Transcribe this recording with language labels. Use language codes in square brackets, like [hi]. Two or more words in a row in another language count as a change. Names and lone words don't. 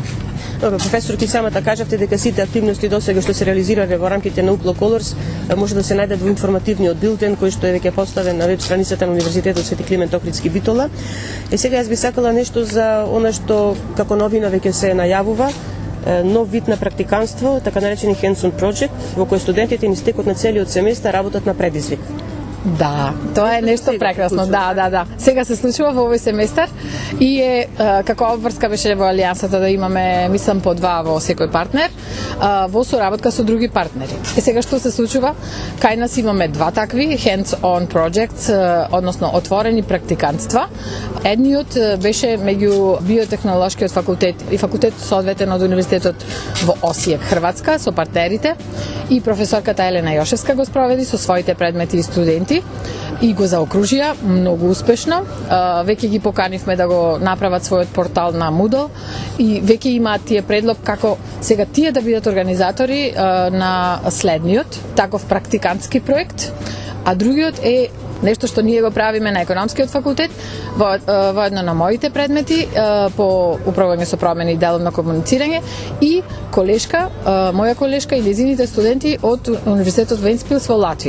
[mk] Добро, професор, ти самата кажавте дека сите активности досега што се реализирале во рамките на УКЛО Colors може да се најдат во информативниот билтен кој што е веќе поставен на веб страницата на Универзитетот Свети Климент Охридски Битола. Сега јас би сакала нешто за она што како новина веќе се најавува, нов вид на практиканство, така наречени [en] hands-on project, [mk] во кој студентите низ текот на целиот семестар работат на предизвик. Да, тоа е нешто прекрасно. Да. Сега се случува во овој семестар и е како обврска беше во алијансата да имаме, мислам, по 2 во секој партнер, во соработка со други партнери. И сега што се случува? Кај нас имаме 2 такви [en] hands-on projects, [mk] односно отворени практикантства. Едниот беше меѓу биотехнолошкиот факултет и факултетот соодветен од Универзитетот во Осијек, Хрватска, со партнерите, и професорката Елена Јошевска го спроведи со своите предмети и студенти. студенти и го заокружија многу успешно. Веќе ги поканивме да го направат својот портал на Moodle и веќе имаат тие предлог како сега тие да бидат организатори на следниот таков практикантски проект, а другиот е нешто што ние го правиме на економскиот факултет, воедно на моите предмети по управување со промени и деловно комуницирање и колешка, моја колешка и незините студенти од Универзитетот Вентспилс во Латвија.